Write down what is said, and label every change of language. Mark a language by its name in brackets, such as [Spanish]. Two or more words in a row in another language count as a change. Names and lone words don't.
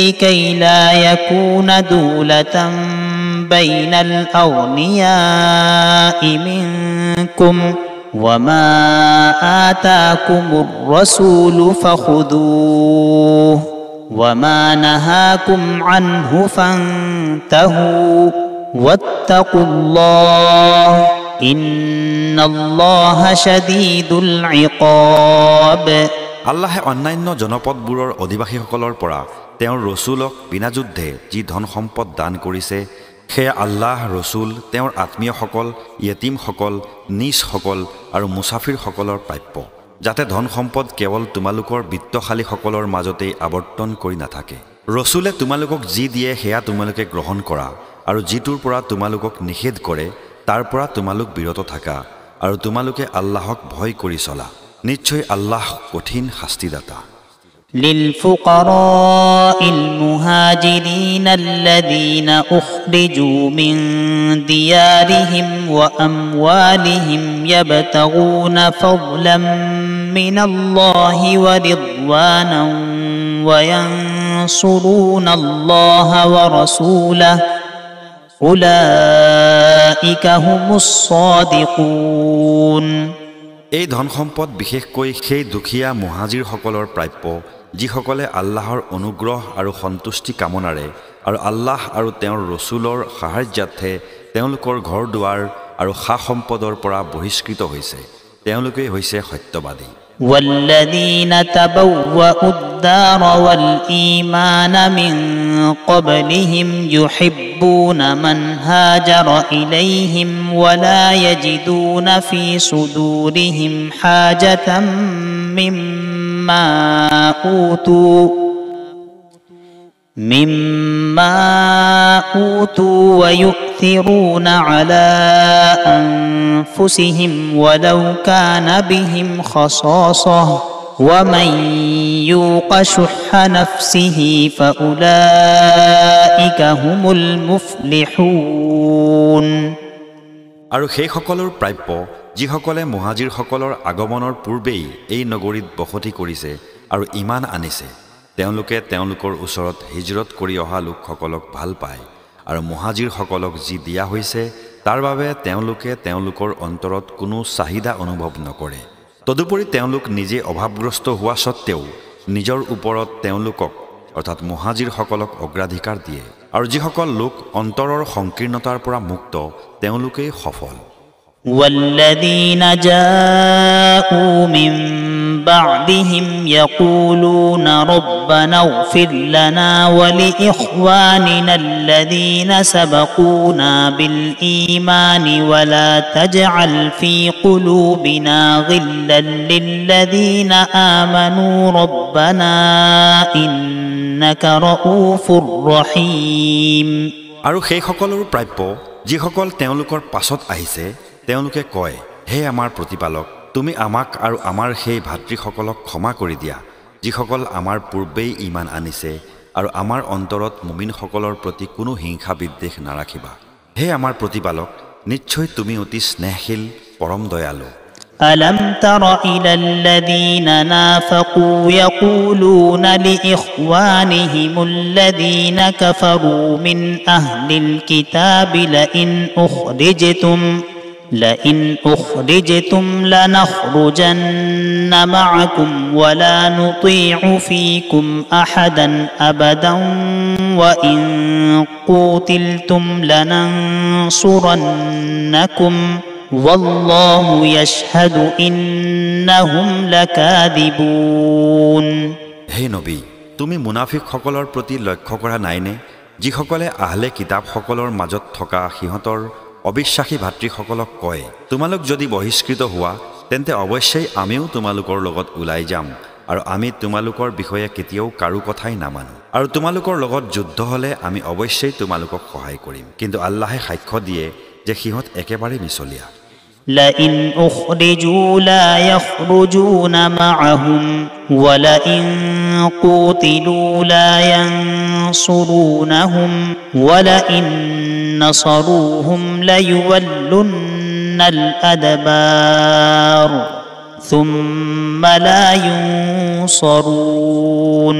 [Arabic] كي لا يكون دولة بين الأغنياء منكم وما آتاكم الرسول فخذوه وما نهاكم عنه فانتهوا واتقوا الله إن الله شديد العقاب। [Assamese] আল্লাহে অন্যান্য জনপদবোৰৰ অধিবাসীসকলৰ পৰা তেওঁৰ ৰসুলক বিনা যুদ্ধে যি ধন সম্পদ দান কৰিছে সেয়া আল্লাহ, ৰসুল, তেওঁৰ আত্মীয়সকল, য়েতিমসকল, নিজসকল আৰু মুছাফিৰসকলৰ প্ৰাপ্য, যাতে ধন সম্পদ কেৱল তোমালোকৰ বিত্তশালীসকলৰ মাজতেই আৱৰ্তন কৰি নাথাকে। ৰসুলে তোমালোকক যি দিয়ে সেয়া তোমালোকে গ্ৰহণ কৰা আৰু যিটোৰ পৰা তোমালোকক নিষেধ কৰে তাৰ পৰা তোমালোক বিৰত থাকা আৰু তোমালোকে আল্লাহক ভয় কৰি চলা নিশ্চয় আল্লাহ কঠিন শাস্তিদাতা [Arabic] للفقراء المهاجرين الذين أخرجوا من ديارهم وأموالهم يبتغون فضلا من الله ورضوانا وينصرون الله ورسوله أولئك هم الصادقون [Assamese] এই ধন সম্পদ বিশেষকৈ সেই দুখীয়া মুহাজিৰসকলৰ প্ৰাপ্য যিসকলে আল্লাহৰ অনুগ্ৰহ আৰু সন্তুষ্টি কামনাৰে আৰু আল্লাহ আৰু তেওঁৰ ৰসুলৰ সাহায্যাৰ্থে তেওঁলোকৰ ঘৰ দুৱাৰ আৰু সা সম্পদৰ পৰা বহিষ্কৃত হৈছে তেওঁলোকে হৈছে সত্যবাদী [Arabic] والذين تبوأوا الدار والإيمان من قبلهم يحبون من هاجر إليهم ولا يجدون في صدورهم حاجة مما أوتوا ويؤثرون على أنفسهم ولو كان بهم خصاصة ومن يوق شح نفسه فأولئك هم المفلحون [Assamese] আৰু সেই সকলৰ প্ৰাপ্য যিসকলে মুহাজিৰসকলৰ আগমনৰ পূৰ্বেই এই নগৰীত বসতি কৰিছে আৰু ঈমান আনিছে তেওঁলোকে তেওঁলোকৰ ওচৰত হিজৰত কৰি অহা লোকসকলক ভাল পায় আৰু মুহাজিৰসকলক যি দিয়া হৈছে তাৰ বাবে তেওঁলোকে তেওঁলোকৰ অন্তৰত কোনো চাহিদা অনুভৱ নকৰে তদুপৰি তেওঁলোক নিজে অভাৱগ্ৰস্ত হোৱা সত্ত্বেও নিজৰ ওপৰত তেওঁলোকক অৰ্থাৎ মুহাজিৰসকলক অগ্ৰাধিকাৰ দিয়ে আৰু যিসকল লোক অন্তৰৰ সংকীৰ্ণতাৰ পৰা মুক্ত তেওঁলোকেই সফল [Arabic] والذين جاءوا من بعدهم يقولون ربنا اغفر لنا ولإخواننا الذين سبقونا بالإيمان ولا تجعل في قلوبنا غلا للذين آمنوا ربنا إنك رؤوف رحيم [Assamese] আৰু সেই সকলৰ প্ৰাপ্য যিসকল তেওঁলোকৰ পাছত আহিছে তেওঁলোকে কয় হে আমাৰ প্ৰতিপালক তুমি আমাক আৰু আমাৰ সেই ভাতৃসকলক ক্ষমা কৰি দিয়া যিসকল আমাৰ পূৰ্বেই ঈমান আনিছে আৰু আমাৰ অন্তৰত মুমিনসকলৰ প্ৰতি কোনো হিংসা বিদ্বেষ নাৰাখিবা হে আমাৰ প্ৰতিপালক নিশ্চয় তুমি অতি স্নেহশীল পৰম দয়ালু [Arabic] ألم تر إلى الذين نافقوا يقولون لإخوانهم الذين كفروا من أهل الكتاب لئن أخرجتم لنخرجن معكم ولا نطيع فيكم أحدا أبدا وإن قوتلتم لننصرنكم والله يشهد إنهم لكاذبون [Assamese] হে নবী তুমি মুনাফিকসকলৰ প্ৰতি লক্ষ্য কৰা নাইনে যিসকলে আহলে কিতাপসকলৰ মাজত থকা সিহঁতৰ অবিশ্বাসী ভাতৃসকলক কয় তোমালোক যদি বহিষ্কৃত হোৱা তেন্তে অৱশ্যেই আমিও তোমালোকৰ লগত ওলাই যাম আৰু আমি তোমালোকৰ বিষয়ে কেতিয়াও কাৰো কথাই নামানো আৰু তোমালোকৰ লগত যুদ্ধ হলে আমি অৱশ্যেই তোমালোকক সহায় কৰিম কিন্তু আল্লাহে সাক্ষ্য দিয়ে যে সিহঁত একেবাৰে মিছলীয়া [Arabic] لئن أخرجوا لا يخرجون معهم ولئن قوتلوا لا ينصرونهم ولئن نصروهم ليولن الأدبار ثم لا ينصرون